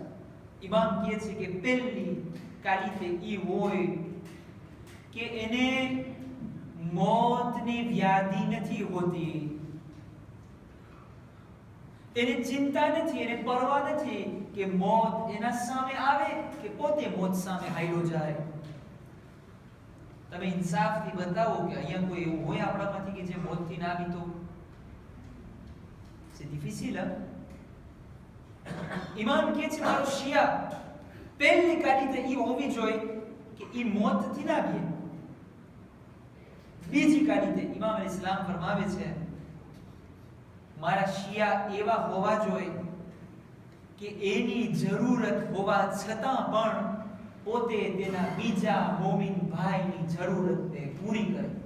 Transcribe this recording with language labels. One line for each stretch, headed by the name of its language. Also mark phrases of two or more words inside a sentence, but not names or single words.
Gujarati: ઇમામ કહે છે કે પહેલી ક્વોલિટી ઈ હોય કે એને મોતની વ્યાધિ નથી હોતી, એને ચિંતા નથી, એને પરવા નથી કે મોત એના સામે આવે કે પોતે મોત સામે હાલ્યો જાય. તમે ઇન્સાફથી બતાવો કે અહીંયા કોઈ એવું હોય આપણામાંથી કે જે મોતથી ના બીતો?
French: C'est difficile, hein?
Gujarati: ઇમામ કહે છે મારો શિયા પહેલી ક્વોલિટી ઈ હોવી જોઈએ કે ઈ મોતથી ના બીએ. બીજી ક્વોલિટી ઇમામ અલ-ઇસ્લામ ફરમાવે છે મારા શિયા એવા હોવા જોઈએ કે એની જરૂરત હોવા છતાં પણ પોતે તેના બીજા મોમિન ભાઈની જરૂરતને પૂરી કરે.